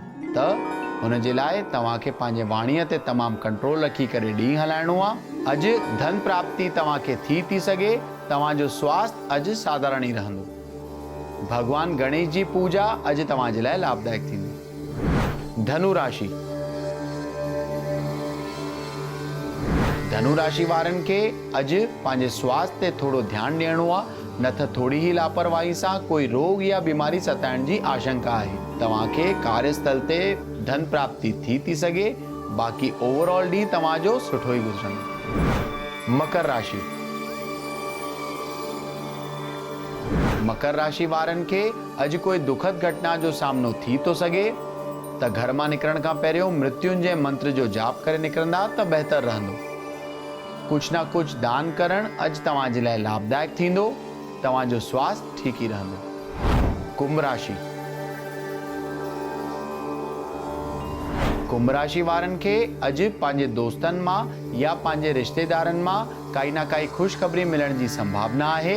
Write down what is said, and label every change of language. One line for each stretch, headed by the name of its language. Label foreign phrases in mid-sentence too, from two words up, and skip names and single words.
Sindhi: त हुन जे लाइ तव्हांखे पंहिंजे वाणीअ ते तमामु कंट्रोल रखी करे ॾींहुं हलाइणो आहे। अॼु धन प्राप्ति तव्हांखे थी सघे। तव्हांजो स्वास्थ्य अॼु साधारण ई रहंदो। भगवान गणेश जी पूजा अॼु तव्हां जे लाइ लाभदायक थींदी। धनु राशि। धनु राशि वारनि खे अॼु पंहिंजे स्वास्थ्य ते थोरो ध्यानु ॾियणो आहे, न त थोरी ही लापरवाही सां कोई रोग या बीमारी सताइण जी आशंका आहे। तव्हांखे कार्यस्थल ते धन प्राप्ति थी सघे। बाक़ी ओवरऑल ॾींहुं तव्हांजो सुठो ई गुज़रंदो। मकर राशि। मकर राशि वारनि खे अॼु कोई दुखद घटना जो सामनो थी थो सघे, त घर मां निकिरण खां पहिरियों मृत्युंजय मंत्र जो जाप करे निकिरंदा त बहितर रहंदो। कुझु न कुझु दान करणु अॼु तव्हां जे लाइ लाभदायक थींदो। तव्हांजो स्वास्थ्य ठीक ई रहंदो। कुंभ राशि। कुंभ राशि वारनि खे अॼु पंहिंजे दोस्तनि मां या पंहिंजे रिश्तेदारनि मां काई न काई ख़ुशख़बरी मिलण जी संभावना आहे।